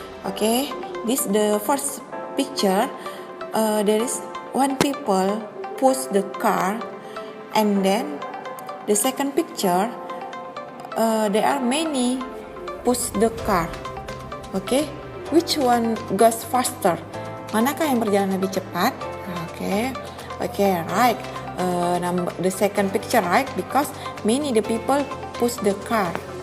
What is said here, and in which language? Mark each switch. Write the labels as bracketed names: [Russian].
[English] Okay, this the first picture. There is one people push the car, and then the second picture there are many push the car. Okay, which one goes faster? [Malay] Manakah yang berjalan lebih cepat? [English] Okay, right. The second picture, right? Because many the people push the car.